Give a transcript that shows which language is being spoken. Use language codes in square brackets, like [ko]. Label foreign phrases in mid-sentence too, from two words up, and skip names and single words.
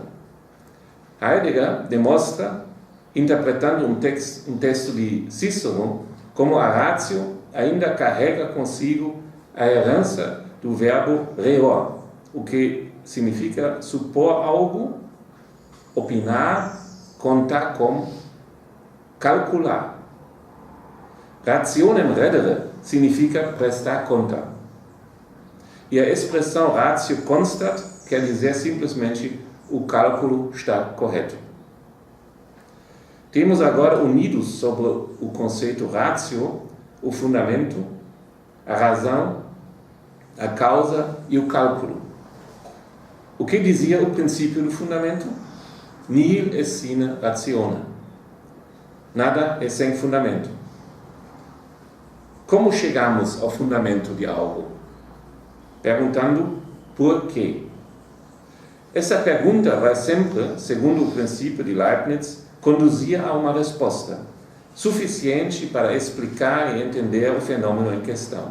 [pt] Heidegger demonstra, interpretando um texto de Cícero, como a ratio ainda carrega consigo a herança do verbo reor, o que significa supor algo, opinar, contar com, calcular. [la] Rationem redere [pt] significa prestar conta. E a expressão [la] ratio constat [pt] quer dizer simplesmente o cálculo está correto. Temos agora unidos sobre o conceito ratio o fundamento, a razão, a causa e o cálculo. O que dizia o princípio do fundamento? [la] Nihil est sine rationem. [pt] Nada é sem fundamento. Como chegamos ao fundamento de algo? Perguntando por quê. Essa pergunta vai sempre, segundo o princípio de Leibniz, conduzir a uma resposta suficiente para explicar e entender o fenômeno em questão.